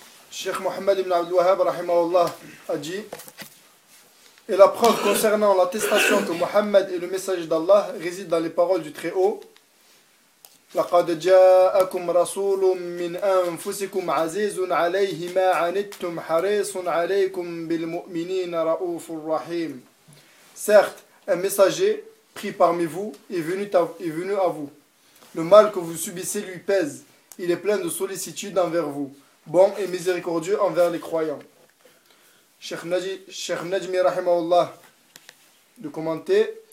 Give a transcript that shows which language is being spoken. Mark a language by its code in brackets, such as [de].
[fr] Cheikh Mohamed ibn Abdul Wahhab, rahimahullah, a dit, et la preuve concernant l'attestation que Mohamed est le messager d'Allah réside dans les paroles du Très-Haut, [ar] لقد جاءكم رسول من أنفسكم عزيز عليه ما عنتم حريص عليكم بالمؤمنين رؤوف الرحيم. [fr] Certes, un messager pris parmi vous est venu à vous. Le mal que vous subissez lui pèse. Il est plein de sollicitude envers vous. Bon et miséricordieux envers les croyants. Cheikh Najmi rahimahullah de commenter.